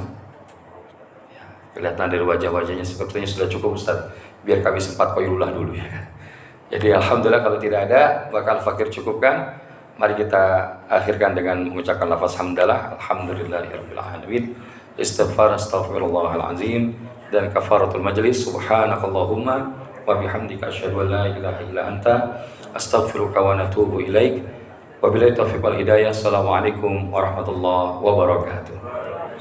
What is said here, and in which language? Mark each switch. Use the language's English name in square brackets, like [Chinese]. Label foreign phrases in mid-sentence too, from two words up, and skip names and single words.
[Indonesian] Ya, kelihatan dari wajah-wajahnya sepertinya sudah cukup, Ustaz. Biar kami sempat qailullah dulu ya. Jadi alhamdulillah, kalau tidak ada, bakal fakir cukupkan. Mari kita akhirkan dengan mengucapkan lafaz hamdalah, [Arabic] الحمد لله رب العالمين، استغفار أستغفر الله العظيم, dan كفارة المجلس، سبحانك اللهم وبحمدك أشهد أن لا إله إلا أنت أستغفرك وأتوب إليك. وبالله التوفيق والهداية. السلام عليكم ورحمة الله وبركاته.